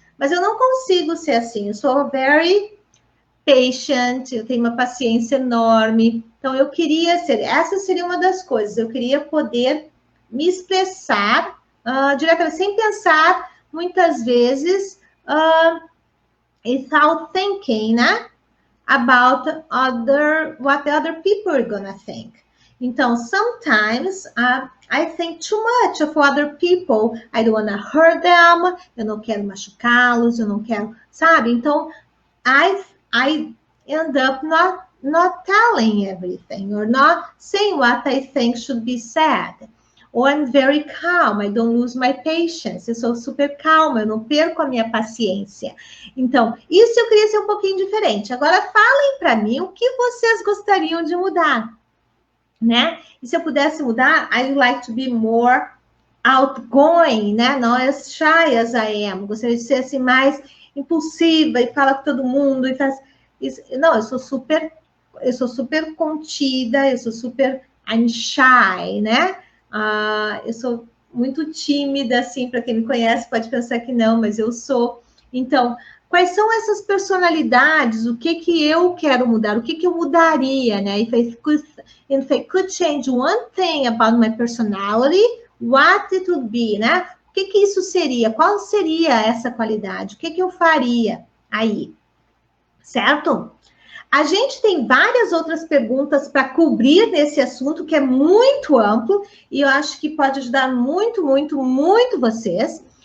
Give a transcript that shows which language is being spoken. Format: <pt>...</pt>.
<pt>Mas eu não consigo ser assim. Eu sou</pt> <en>very patient,</en> <pt>eu tenho uma paciência enorme. Então, eu queria ser, essa seria uma das coisas, eu queria poder me expressar diretamente, sem pensar, muitas vezes,</pt> <en>without thinking,</en> <pt>né?</pt> <en>About what the other people are gonna think. Então, sometimes I think too much of other people. I don't wanna hurt them.</en> <pt>Eu não quero machucá-los. Eu não quero, sabe?</pt> <en>Então, I end up not telling everything or not saying what I think should be said. Or I'm very calm, I don't lose my patience.</en> <pt>Eu sou super calma, eu não perco a minha paciência. Então, isso eu queria ser um pouquinho diferente. Agora, falem para mim o que vocês gostariam de mudar, né? E se eu pudesse mudar,</pt> <en>I'd like to be more outgoing, né? Not as shy as I am.</en> <pt>Gostaria de ser assim mais impulsiva e fala com todo mundo e faz isso. Não, eu sou super contida, eu sou super</pt> <en>I'm shy,</en> <pt>né? Eu sou muito tímida, assim, para quem me conhece pode pensar que não, mas eu sou. Então, quais são essas personalidades? O que que eu quero mudar? O que que eu mudaria, né?</pt> <en>If I could change one thing about my personality, what it would be, né?</en> <pt>O que que isso seria? Qual seria essa qualidade? O que que eu faria aí? Certo? A gente tem várias outras perguntas para cobrir nesse assunto, que é muito amplo, e eu acho que pode ajudar muito, muito, muito vocês.</pt>